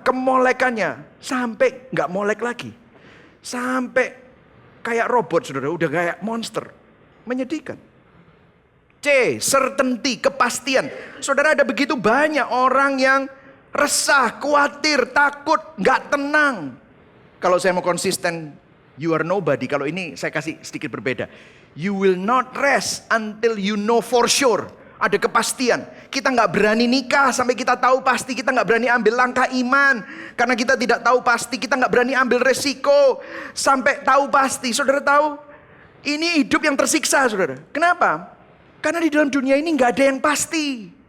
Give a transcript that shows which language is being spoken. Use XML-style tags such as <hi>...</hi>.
<id>Kemolekannya sampai nggak molek lagi, sampai kayak robot saudara, udah kayak monster, menyedihkan. C, certainty, kepastian. Saudara ada begitu banyak orang yang resah, khawatir, takut, nggak tenang. Kalau saya mau konsisten,</id> <en>you are nobody.</en> <id>Kalau ini saya kasih sedikit berbeda.</id> <en>You will not rest until you know for sure.</en> <id>Ada kepastian. Kita nggak berani nikah sampai kita tahu pasti. Kita nggak berani ambil langkah iman karena kita tidak tahu pasti. Kita nggak berani ambil resiko sampai tahu pasti. Saudara tahu? Ini hidup yang tersiksa saudara. Kenapa? Karena di dalam dunia ini nggak ada yang pasti.</id>